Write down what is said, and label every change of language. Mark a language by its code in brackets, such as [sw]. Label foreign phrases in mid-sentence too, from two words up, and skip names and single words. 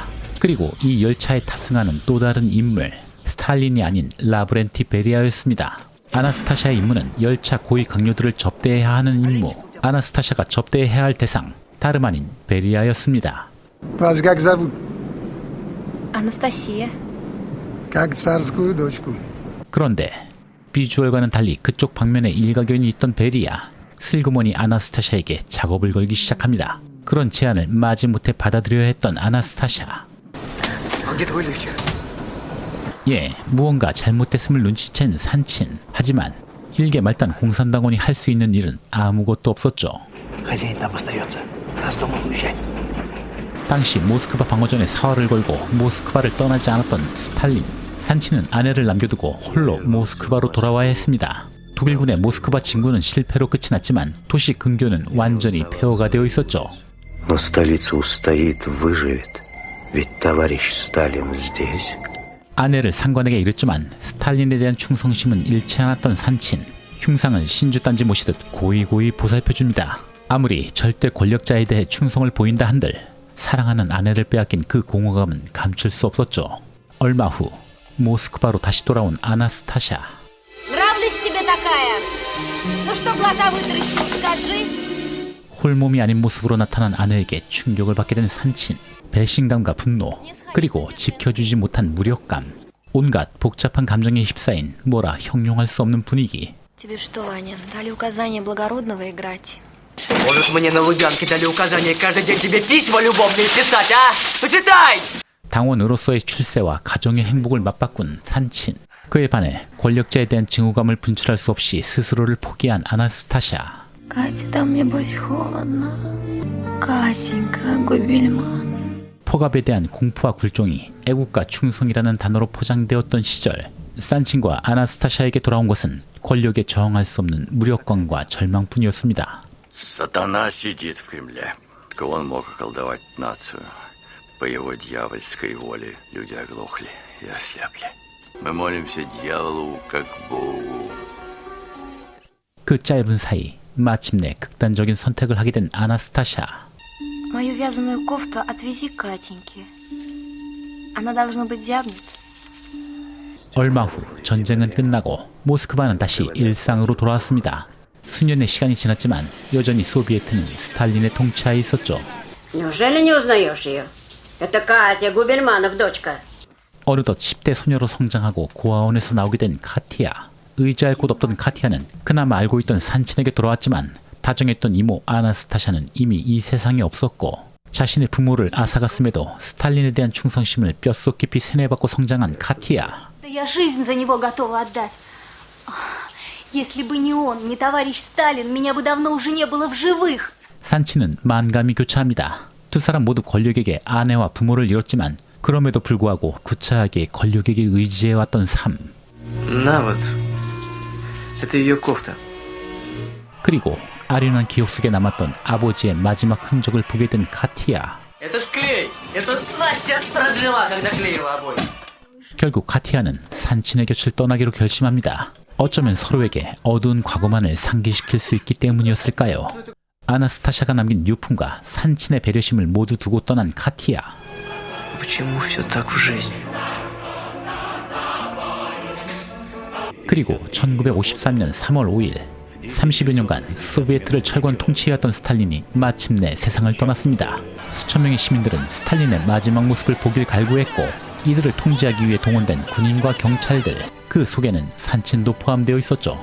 [ko] 그리고 이 열차에 탑승하는 또 다른 인물, 스탈린이 아닌 라브렌티 베리아였습니다. 아나스타샤의 임무는 열차 고위 강요들을 접대해야 하는 임무. 아나스타샤가 접대해야 할 대상, 다름 아닌 베리아였습니다. [ru] Вас как зовут? Анастасия. Как царскую дочку. [ko] 그런데 비주얼과는 달리 그쪽 방면에 일가견이 있던 베리아. 슬그머니 아나스타샤에게 작업을 걸기 시작합니다. 그런 제안을 마지못해 받아들여야 했던 아나스타샤. [ru] А где твой лифчик? [ko] 예, 무언가 잘못됐음을 눈치챈 산친. 하지만 일개 말단 공산당원이 할 수 있는 일은 아무것도 없었죠. [ru] Хозяин там остается. Нас дома уезжать. [ko] 당시 모스크바 방어전에 사활을 걸고 모스크바를 떠나지 않았던 스탈린. 산친은 아내를 남겨두고 홀로 모스크바로 돌아와야 했습니다. 독일군의 모스크바 진군은 실패로 끝이 났지만 도시 근교는 완전히 폐허가 되어 있었죠. [ru] Но столица устоит, выживет. Ведь товарищ Сталин здесь. [ko] 아내를 상관에게 이랬지만 스탈린에 대한 충성심은 잃지 않았던 산친. 흉상은 신주단지 모시듯 고이고이 보살펴줍니다. 아무리 절대 권력자에 대해 충성을 보인다 한들 사랑하는 아내를 빼앗긴 그 공허감은 감출 수 없었죠. 얼마 후 모스크바로 다시 돌아온 아나스타샤. [ru] Нравлюсь тебе такая. Ну что глаза вытаращил, скажи. [ko] 홀몸이 아닌 모습으로 나타난 아내에게 충격을 받게 된 산친. 배신감과 분노, 그리고 지켜주지 못한 무력감. 온갖 복잡한 감정에 휩싸인 뭐라 형용할 수 없는 분위기. [ru] Тебе что, Ваня, дали указание благородного играть? Может, мне на Лубянке дали указание каждый день тебе письма любовные писать, а? Ну читай! [ko] 당원으로서의 출세와 가정의 행복을 맞바꾼 산친. 그에 반해 권력자에 대한 증오감을 분출할 수 없이 스스로를 포기한 아나스타샤. [ru] Катя, там небось холодно. Катенька, Губельман. [ko] 폭압에 대한 공포와 굴종이 애국과 충성이라는 단어로 포장되었던 시절, 산친과 아나스타샤에게 돌아온 것은 권력에 저항할 수 없는 무력감과 절망뿐이었습니다. [ru] Сатана сидит в Кремле. Он мог околдовать нацию. По его дьявольской воле люди оглохли и ослепли. Мы молимся дьяволу как Богу. [ko] 그 짧은 사이 마침내 극단적인 선택을 하게 된 아나스타샤. [ru] Мою вязаную кофту отвези к Катеньке. Она должно быть зябнет. [ko] 얼마 후 전쟁은 끝나고 모스크바는 다시 일상으로 돌아왔습니다. 수년의 시간이 지났지만 여전히 소비에트는 스탈린의 통치하에 있었죠. [ru] Неужели не узнаешь ее? Это Катя Губельманов, дочка. [ko] 어느덧 10대 소녀로 성장하고 고아원에서 나오게 된 카티아. 의지할 곳 없던 카티아는 그나마 알고 있던 산친에게 돌아왔지만 다정했던 이모 아나스타샤는 이미 이 세상에 없었고, 자신의 부모를 앗아갔음에도 스탈린에 대한 충성심을 뼛속 깊이 세뇌받고 성장한 카티아. [ru] Я жизнь за него готова отдать. Если бы не он, не товарищ Сталин, меня бы давно уже не было в живых. [ko] 산친은 만감이 교차합니다. 두 사람 모두 권력에게 아내와 부모를 잃었지만 그럼에도 불구하고 구차하게 권력에게 의지해왔던 삶. [ru] На вот. Это ее кофта. [ko] 그리고 아련한 기억 속에 남았던 아버지의 마지막 흔적을 보게 된 카티아. [ru] Это ж клей. Это Настя разлила, когда клеила обои. [ko] 결국 카티아는 산친의 곁을 떠나기로 결심합니다. 어쩌면 서로에게 어두운 과거만을 상기시킬 수 있기 때문이었을까요? 아나스타샤가 남긴 유품과 산친의 배려심을 모두 두고 떠난 카티아. [ru] Почему все так в жизни? [ko] 그리고 1953년 3월 5일 30여 년간 소비에트를 철권 통치해왔던 스탈린이 마침내 세상을 떠났습니다. 수천 명의 시민들은 스탈린의 마지막 모습을 보길 갈구했고, 이들을 통제하기 위해 동원된 군인과 경찰들, 그 속에는 산친도 포함되어 있었죠.